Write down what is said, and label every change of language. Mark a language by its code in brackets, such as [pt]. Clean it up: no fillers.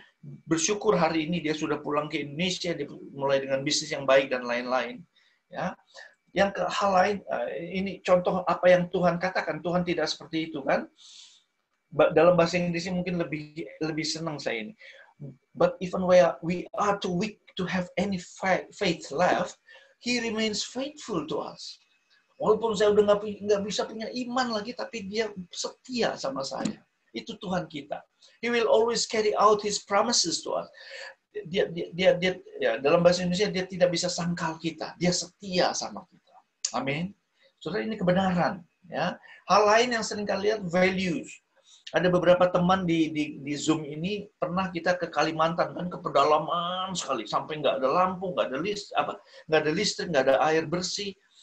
[id] Bersyukur hari ini dia sudah pulang ke Indonesia, dia mulai dengan bisnis yang baik dan lain-lain. Ya, yang ke hal lain, ini contoh apa yang Tuhan katakan. Tuhan tidak seperti itu kan? Dalam bahasa Inggrisnya mungkin lebih senang saya ini. [en] But even we are too weak to have any faith left, He remains faithful to us. [id] Walaupun saya udah nggak bisa punya iman lagi, tapi Dia setia sama saya. Itu Tuhan kita. [en] He will always carry out His promises to us. [id] Dia ya, dalam bahasa Indonesia dia tidak bisa sangkal kita. Dia setia sama kita. Amin. Saudara, ini kebenaran. Ya, hal lain yang sering kalian lihat values. Ada beberapa teman di Zoom ini pernah kita ke Kalimantan kan, ke pedalaman sekali sampai nggak ada lampu, nggak ada listrik, nggak ada air bersih.